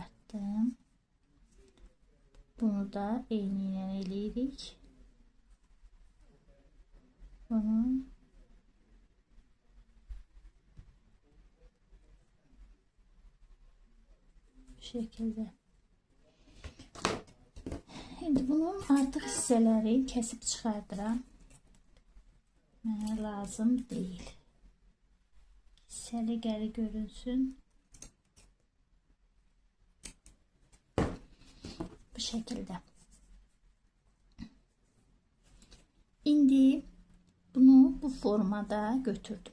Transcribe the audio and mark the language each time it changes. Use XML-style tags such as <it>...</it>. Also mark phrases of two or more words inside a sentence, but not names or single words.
<tr>yapdım.</tr> <az>Bunu da eyni ilə eləyirik.</az> <tr>Bunu bu şekilde. Şimdi bunun artık</tr> <az>hissələri kəsib çıxardıram. Mənə lazım deyil. Hissəli gəri görünsün.</az> <tr>Bu şekilde.</tr> <az>İndi bunu bu formada götürdüm.</az>